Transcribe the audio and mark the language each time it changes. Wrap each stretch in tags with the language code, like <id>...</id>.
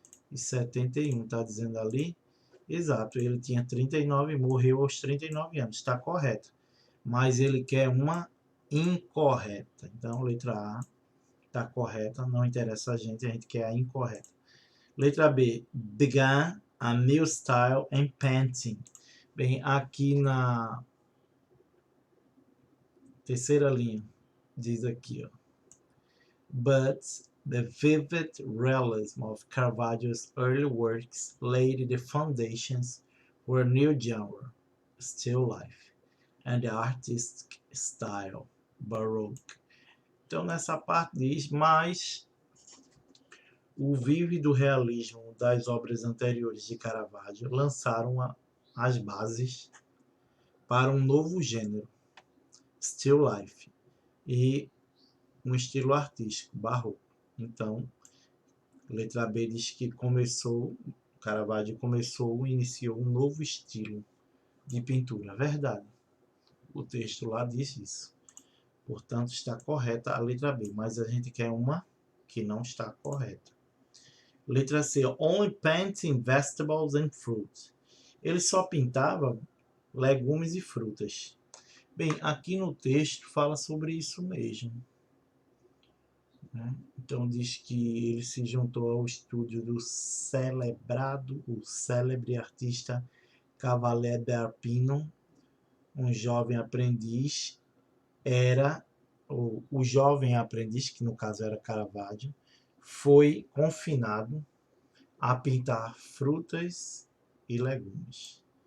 <pt>1571, está dizendo ali. Exato, ele tinha 39 e morreu aos 39 anos. Está correto. Mas ele quer uma incorreta. Então, letra A está correta, não interessa a gente quer a incorreta. Letra B,</pt> <en>began a new style in painting.</en> <pt>Bem, aqui na terceira linha, diz aqui, ó.</pt> <en>But the vivid realism of Caravaggio's early works laid the foundations for a new genre, still life, and the artistic style, Baroque.</en> <pt>Então, nessa parte diz, mas o vívido realismo das obras anteriores de Caravaggio lançaram as bases para um novo gênero, still life, e um estilo artístico, barroco. Então, letra B diz que Caravaggio iniciou um novo estilo de pintura. Verdade. O texto lá diz isso. Portanto, está correta a letra B, mas a gente quer uma que não está correta. Letra C,</pt> <en>only painting vegetables and fruits.</en> <pt>Ele só pintava legumes e frutas. Bem, aqui no texto fala sobre isso mesmo. Né? Então diz que ele se juntou ao estúdio do o célebre artista Cavaliere d'Arpino, um jovem aprendiz, o jovem aprendiz, que no caso era Caravaggio, foi confinado a pintar frutas e legumes.</pt>